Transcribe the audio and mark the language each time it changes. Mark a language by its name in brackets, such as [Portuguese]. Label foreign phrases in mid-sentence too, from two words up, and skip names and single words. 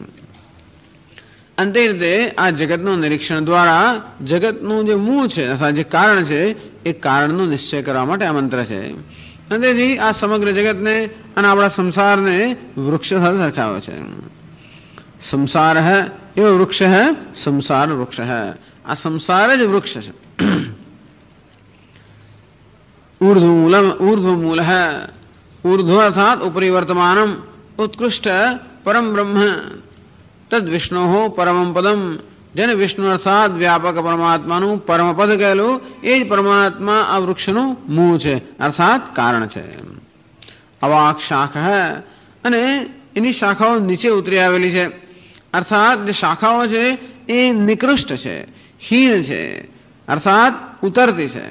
[Gujarati] અને તે રીતે આ જગતનું નિરીક્ષણ દ્વારા જગતનું જે મૂળ છે અથવા જે કારણ છે એ કારણનો નિશ્ચય કરવા માટે આ મંત્ર છે. અને તેથી આ સમગ્ર જગતને અને આપણા સંસારને વૃક્ષ સાથે સરખાવ્યો છે. સંસાર એવો વૃક્ષ સંસાર વૃક્ષ, આ સંસાર જ વૃક્ષ છે. [Sanskrit] ऊर्ध्वमूल है, ऊर्ध्व अर्थात उपरि वर्तमानम उत्कृष्ट परम ब्रह्म तद विष्णु हो परम पदम, [Gujarati] જેને વિષ્ણુ અર્થાત વ્યાપક પરમાત્માનું પરમ પદ કહેલું એ જ પરમાત્મા આ વૃક્ષનું મૂળ છે, અર્થાત કારણ છે. અવાક શાખ હે, અને એની શાખાઓ નીચે ઉતરી આવેલી છે, અર્થાત જે શાખાઓ છે એ નિકૃષ્ટ છે, હીન છે, અર્થાત ઉતરતી છે.